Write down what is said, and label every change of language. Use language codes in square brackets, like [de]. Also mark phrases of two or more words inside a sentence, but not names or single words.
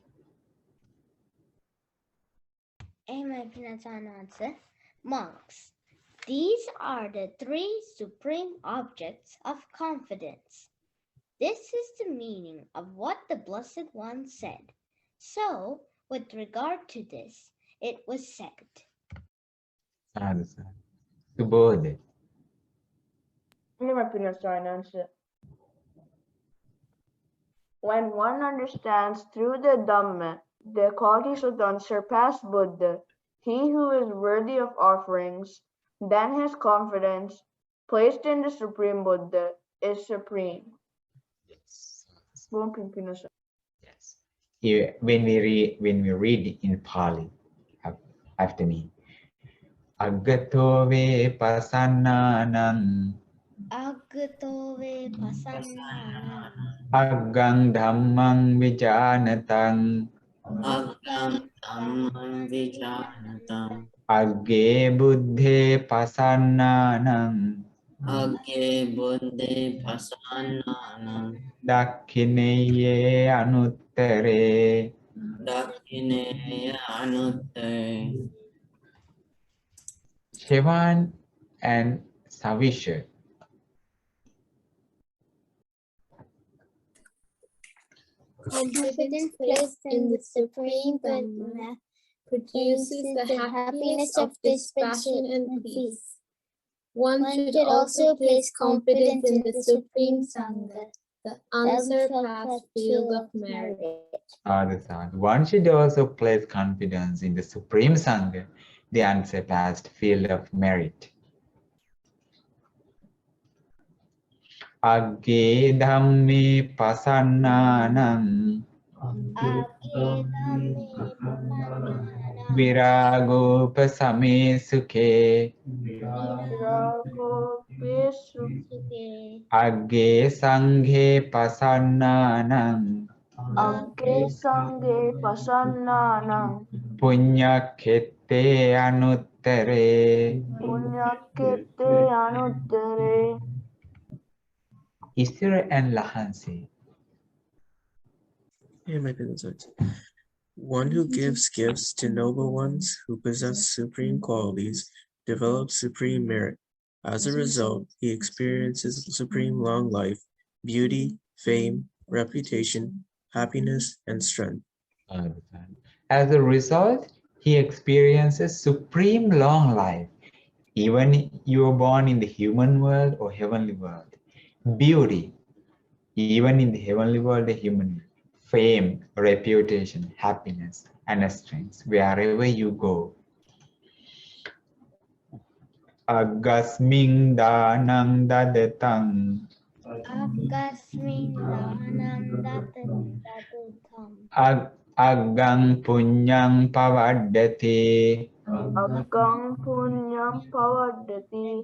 [en] Answer. Monks. These are the three supreme objects of confidence. This is the meaning of what the Blessed One said. So, with regard to this, it was said. [pi] Sadhu, sadhu. Subodha. [en] Answer. When one understands through the Dhamma the qualities of the unsurpassed Buddha, he who is worthy of offerings, then his confidence, placed in the Supreme Buddha, is supreme. Yes. Yes. Here, when we read in Pali, after me, [pi] Aggato ve pasannanam Aggato ve pasannanam aggang dhammang vijanatang Aggam dhammam vijanatam. agge buddhe pasannanam Agge buddhe pasannanam. dakhineye anuttere. Dakhineya anutte. [en] Shivan and Savisha. Confidence placed in the Supreme Dhamma produces the happiness of dispassion and peace. One should also place confidence in the Supreme Sangha, the unsurpassed field of merit. One should also place confidence in the Supreme Sangha, the unsurpassed field of merit. [pi] Agge dhamme pasannanam viragopasame sukhe agge sanghe pasannanam Agge sanghe pasannanam punyakhette anuttere. punyakkete anuttere. [en] Isra and Lahansi. One who gives gifts to noble ones who possess supreme qualities develops supreme merit. As a result, he experiences supreme long life, beauty, fame, reputation, happiness, and strength. As a result, he experiences supreme long life, even you are born in the human world or heavenly world. Beauty, even in the heavenly world, the human fame, reputation, happiness, and strength, wherever you go. [pi] Agasming danang dadetang. Agasming danam datatam. Aggang punyang pavaddati. Aggang punyam pavaddati.